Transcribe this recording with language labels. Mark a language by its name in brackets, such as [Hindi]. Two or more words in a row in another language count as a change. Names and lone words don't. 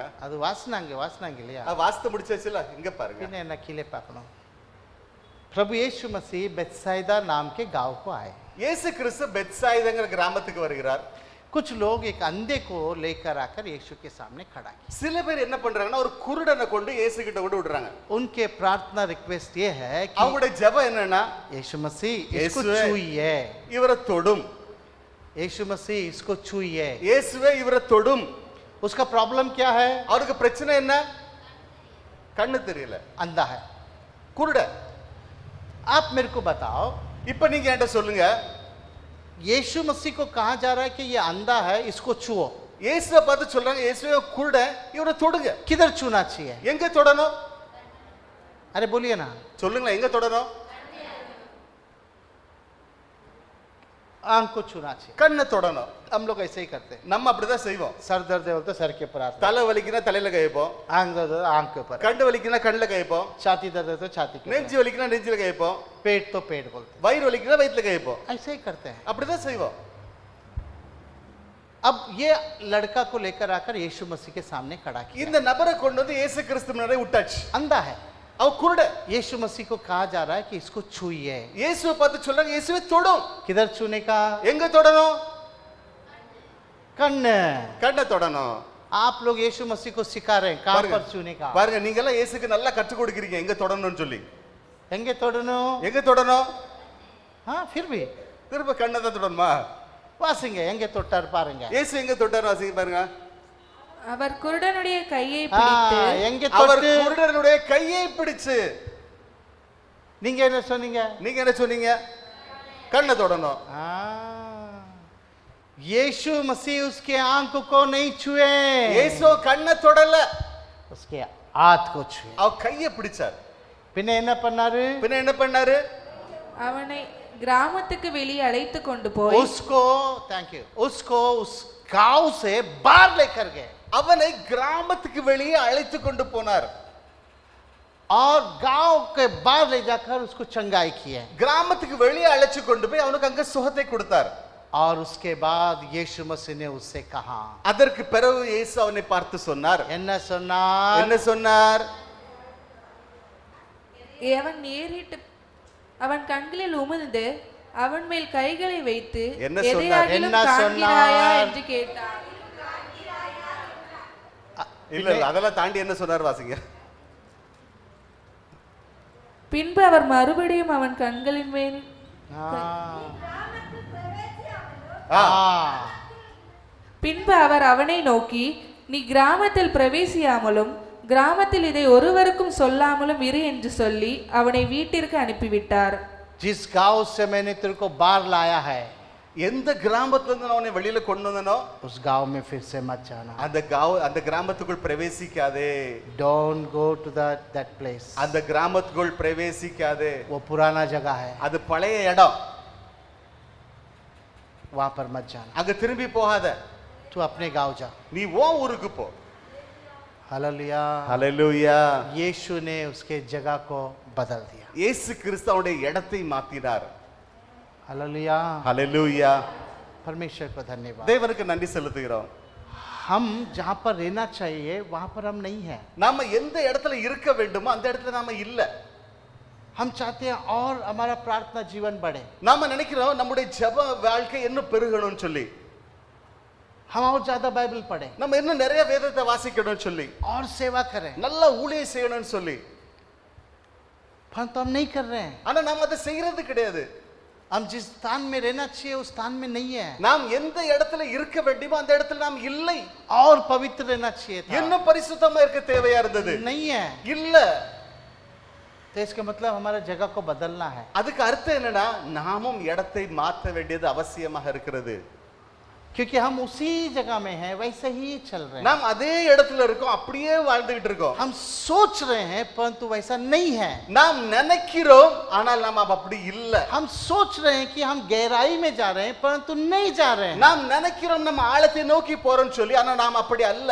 [Tamil] ಅದು ವಾಸನಾಂಗೆ இல்லையா? வாஸ்து முடிச்சாச்சுல இங்க பாருங்க. इन्हें न किले पाकनो। [Hindi] प्रभु यीशु मसीह बेतसाइदा नाम के गांव को आए। [Tamil] இயேசு கிறிஸ்து பெத்சாயிதாங்கிற கிராமத்துக்கு வருகிறார். [Hindi] कुछ लोग एक अंधे को लेकर आकर यीशु के सामने खड़ा किया। [Tamil] சில பேர் என்ன பண்றாங்கன்னா ஒரு குருடனை கொண்டு இயேசு கிட்ட கொண்டு விடுறாங்க. [Hindi] उनके प्रार्थना रिक्वेस्ट ये है कि [Tamil] அவங்களுடைய ஜெபம் என்னன்னா [Hindi] यीशु मसीह इसको यीशुवे, छूइए। [Tamil] இவரை தொடும். [Hindi] यीशु मसीह इसको छूइए। [Tamil] இயேசுவே இவரை தொடும். [Hindi] उसका प्रॉब्लम क्या है? [Tamil] அவருக்கு பிரச்சனை என்ன? கண்ணு தெரியல, [Hindi] अंधा है। [Tamil] குருட. [Hindi] आप मेरे को बताओ [Tamil] இப்ப நீங்க என்கிட்ட சொல்லுங்க, [Hindi] यीशु मसीह को कहा जा रहा है कि ये अंधा है इसको छुओ। [Tamil] இயேசுவை பார்த்து சொல்றாங்க இயேசுவே குருட, இவரை தொடுங்க. [Hindi] किधर छूना चाहिए? [Tamil] எங்க தொடணும்? [Hindi] अरे बोलिए ना। [Tamil] சொல்லுங்களேன், எங்க தொடணும்? [Hindi] आंख को छूना चाहिए। [Tamil] கண்ணை தொடணும். [Hindi] हम लोग ऐसे ही करते हैं। [Tamil] நம்ம அப்படிதான் செய்வோம். [Hindi] सर दर्द है बोलते सर के ऊपर आते हैं। [Tamil] தலை வலிக்குனா தலையில கைப்போம். [Hindi] आंख दर्द है आंख के ऊपर। [Tamil] கண்ணு வலிக்குனா கண்ணுல கைப்போம். [Hindi] छाती दर्द है तो छाती के ऊपर। [Tamil] நெஞ்சு வலிக்குனா நெஞ்சில கைப்போம். [Hindi] पेट तो पेट बोलते [Tamil] வயிறு வலிக்குனா வயித்துல கைப்போம். [Hindi] हैं। ऐसे ही करते हैं। [Tamil] அப்படிதான் செய்வோம். [Hindi] अब ये लड़का को लेकर आकर यीशु मसीह के सामने खड़ा किया। [Tamil] இந்த நபரை கொண்டு வந்து இயேசு கிறிஸ்து முன்னாடி விட்டாச்சு. [Hindi] अंधा है। [Tamil] அவ குருட. [Hindi] यीशु मसीह को कहा जा रहा है कि इसको छूइए। [Tamil] இயேசுவை பார்த்து சொல்றாங்க இயேசுவே தொடும். [Hindi] किधर छूने का? [Tamil] எங்க தொடணும்? कन्न। கண்ணை தொடணும். [Hindi] आप लोग यीशु मसीह को सिखा रहे हैं कहां [Tamil] பாருங்க. [Hindi] पर छूने का। [Tamil] பாருங்க நீங்க எல்லாம் இயேசுக்கு நல்லா கற்றுக் கொடுக்கிறீங்க எங்க தொடணும்னு சொல்லி. எங்கே தொடணும்? எங்க தொடணும்? [Hindi] हाँ फिर भी [Tamil] திரும்ப கண்ணை தான் தொடணுமா? வாசிங்க எங்கே தொட்டார் பாருங்க। இயேசு எங்க தொட்டாரு வாசிங்க பாருங்க. அவர் குருடனுடைய கையை பிடித்து எங்கே அவர் தொட்டு? குருடனுடைய கையை பிடிச்சு. நீங்க என்ன சொன்னீங்க? நீங்க என்ன சொன்னீங்க? கண்ணை தொடணும். [Hindi] यीशु मसीह उसके आंख को नहीं छुए। [Tamil] இயேசு கண்ணை தொடல, [Hindi] उसके हाथ को छुए। [Tamil] அவ கையை பிடிச்சார். பின்ன என்ன பண்ணாரு? பின்ன என்ன பண்ணாரு? அவனை கிராமத்துக்கு வெளியே அழைத்து கொண்டு போய் [Hindi] उसको [English] thank you [Hindi] उसको उस गांव से बाहर लेकर गए [Tamil] அவனை கிராமத்துக்கு வெளியே அழைத்து கொண்டு போனார். [Hindi] और गांव के बाहर ले जाकर उसको चंगाई किए। [Tamil] கிராமத்துக்கு வெளியே அழைச்சு கொண்டு போய் அவனுக்கு அங்க சுகத்தை கொடுத்தார். [Hindi] और उसके बाद यीशु मसीह ने उससे कहा, [Tamil] அதற்கு பிறகு இயேசு அவனை பார்த்து சொன்னார். என்ன சொன்னார்? என்ன சொன்னார்? அவன் நேரிட்டு அவன் கண்களில் உமிழ்ந்து அவன் மேல் கைகளை வைத்து என்ன சொன்னார்? எதையாகிலும் என்ன காண்கிறாயா சொன்னார்? என்று கேட்டான். இல்ல இல்ல அதெல்லாம் தாண்டி என்ன சொன்னார் வாசிங்க. பின்பு அவர் மறுபடியும் அவன் கண்களின் மேல் பின்பு அவர் அவனை நோக்கி நீ கிராமத்தில் பிரவேசியாமலும் கிராமத்தில் இதை ஒருவருக்கும் சொல்லாமலும் இரு என்று சொல்லி அவனை வீட்டிற்கு அனுப்பிவிட்டார். [Hindi] जिस गांव से मैंने तेरे को बाहर लाया है [Tamil] எந்த கிராமத்துல இருந்து நான் உன்னை வெளியில கொண்டு வந்தனோ [Hindi] उस गांव में फिर से मत जाना. [Tamil] அந்த கிராமத்துக்குள் பிரவேசிக்காதே. [English] Don't go to that place. [Tamil] அந்த கிராமத்துக்குள் பிரவேசிக்காதே. [Hindi] वो पुराना जगह है, [Tamil] அது பழைய இடம். [Hindi] वहां पर मत जाना. [Tamil] அங்க திரும்பி போகாத. [Hindi] तू अपने गांव जा. [Tamil] நீ ஓ ஊருக்கு போ. [Hindi] हालेलुया. [Tamil] ஹalleluya. [Hindi] यीशु ने उसके जगह को बदल दिया. [Tamil] இயேசு கிறிஸ்து அவருடைய இடத்தை மாத்தினார். [Hindi] हालेलुया. [Tamil] ஹalleluya. [Hindi] परमेश्वर को धन्यवाद. [Tamil] தேவனுக்கு நன்றி செலுத்துகிறோம். [Hindi] हम जहां पर रहना चाहिए वहां पर हम नहीं है. [Tamil] நாம எந்த இடத்துல இருக்க வேண்டுமோ அந்த இடத்துல நாம இல்ல. [Hindi] हम चाहते हैं और हमारा प्रार्थना जीवन बढ़े. [Tamil] நாம நினைக்கிறோம் நம்முடைய ஜெப வாழ்க்கை இன்னும் பெருகணும்னு சொல்லி. [Hindi] हम और ज्यादा बाइबल पढ़ें, [Tamil] நம்ம இன்னும் நிறைய வேதத்தை வாசிக்கணும்னு சொல்லி, [Hindi] और सेवा करें, [Tamil] நல்ல ஊழியம் செய்யணும்னு சொல்லி. [Hindi] परंतु हम नहीं कर रहे हैं. [Tamil] ஆனா நாம அதை செய்யறது கிடையாது. [Hindi] हम जिस स्थान में रहना चाहिए उस स्थान में नहीं है. [Tamil] நாம் எந்த இடத்துல இருக்க வேண்டுமோ அந்த இடத்துல நாம் இல்லை. [Hindi] और पवित्र रहना चाहिए था, [Tamil] இன்னும் பரிசுத்தமா இருக்க தேவையா இருந்தது. [Hindi] नहीं है. [Tamil] இல்ல. [Hindi] तो इसका मतलब हमारा जगह को बदलना है. [Tamil] அதுக்கு அர்த்தம் என்னன்னா நாமும் இடத்தை மாற்ற வேண்டியது அவசியமாக இருக்கிறது. [Hindi] क्योंकि हम उसी जगह में हैं, वैसे ही चल रहे हैं. [Tamil] நாம் அதே இடத்துல இருக்கோம், அப்படியே வாழ்ந்துகிட்டு இருக்கோம். [Hindi] हम सोच रहे हैं परंतु वैसा नहीं है. [Tamil] நாம் நினைக்கிறோம் ஆனால் நாம் அப்படி இல்ல. [Hindi] हम सोच रहे हैं कि हम गहराई में जा रहे हैं परंतु नहीं जा रहे हैं. [Tamil] நாம் நினைக்கிறோம் நம்ம ஆழத்தை நோக்கி போறோம்னு சொல்லி, ஆனா நாம் அப்படி அல்ல.